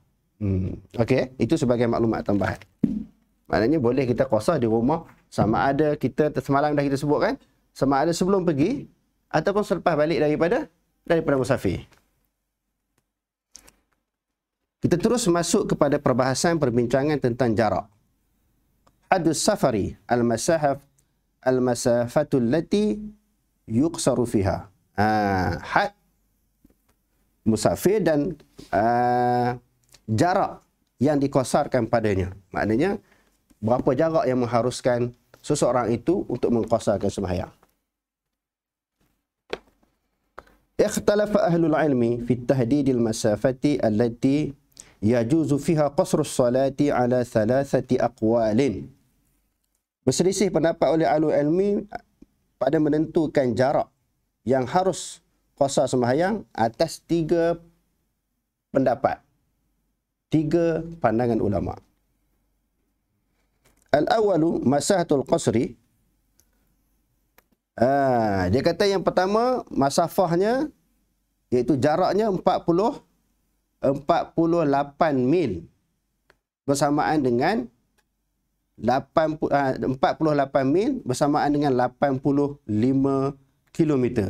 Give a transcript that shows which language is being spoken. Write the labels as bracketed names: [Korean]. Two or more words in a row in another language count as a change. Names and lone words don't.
[Malay] Okey, itu sebagai maklumat tambahan. Maknanya boleh kita qasar di rumah, sama ada kita semalam dah kita sebut kan, sama ada sebelum pergi ataupun selepas balik daripada musafir. Kita terus masuk kepada perbahasan perbincangan tentang jarak. [Arabic] حد السفر المسافة التي يقصر فيها. [Malay] Had musafir dan jarak yang dikosarkan padanya. Maknanya, berapa jarak yang mengharuskan seseorang itu untuk mengkosarkan sembahyang. [Arabic] اختلف أهل العلم في تحديد المسافة التي يجوز فيها قصر الصلاة على ثلاثة أقوال. [Malay] Berselisih pendapat oleh [Arabic] أهل العلم [Malay] pada menentukan jarak yang harus qasar sembahyang atas 3 pendapat. 3 pandangan ulama. [Arabic] الأول مسافة القصر. [Malay] Dia kata yang pertama, masafahnya, iaitu jaraknya 48 mil. Bersamaan dengan 48 mil bersamaan dengan 85 kilometer.